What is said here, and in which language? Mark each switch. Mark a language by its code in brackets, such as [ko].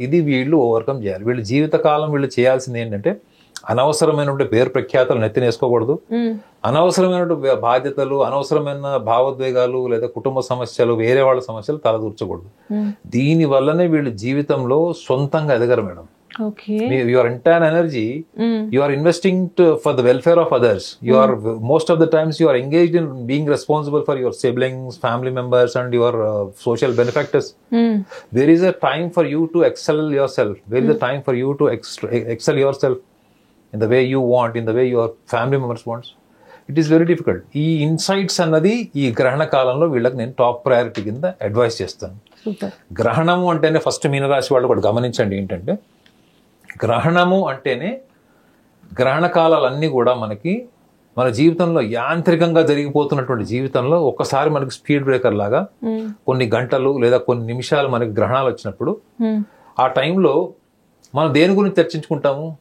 [te] ఇది వీళ్ళు ఓవర్కమ్ చేయాలి. వీళ్ళు జీవితకాలం వీళ్ళు చేయాల్సింది ఏంటంటే అనవసరమైనటువంటి పేరు ప్రఖ్యాతలు నెత్తినేసుకోకూడదు, అనవసరమైనటువంటి బాధ్యతలు, అనవసరమైన భావోద్వేగాలు లేదా కుటుంబ సమస్యలు, వేరే వాళ్ళ సమస్యలు తలదూర్చకూడదు. దీని వల్లనే వీళ్ళు జీవితంలో సొంతంగా ఎదగరు madam. [en] Your entire energy you are investing for the welfare of others. You are most of the times you are engaged in being responsible for your siblings, family members and your social benefactors. There is a time for you to excel yourself. There is a time for you to excel yourself in the way you want, in the way your family members wants. It is very difficult. [te] ఈ insights అన్నది ఈ గ్రహణ కాలంలో వీళ్ళకి నేను top priority కింద advice చేస్తాను. గ్రహణము అంటేనే ఫస్ట్ మీనరాశి వాళ్ళు కూడా గమనించండి ఏంటంటే, గ్రహణము అంటేనే గ్రహణ కాలాలన్నీ కూడా మనకి మన జీవితంలో యాంత్రికంగా జరిగిపోతున్నటువంటి జీవితంలో ఒక్కసారి మనకి స్పీడ్ బ్రేకర్ లాగా కొన్ని గంటలు లేదా కొన్ని నిమిషాలు మనకి గ్రహణాలు వచ్చినప్పుడు ఆ టైంలో మనం దేని గురించి చర్చించుకుంటాము?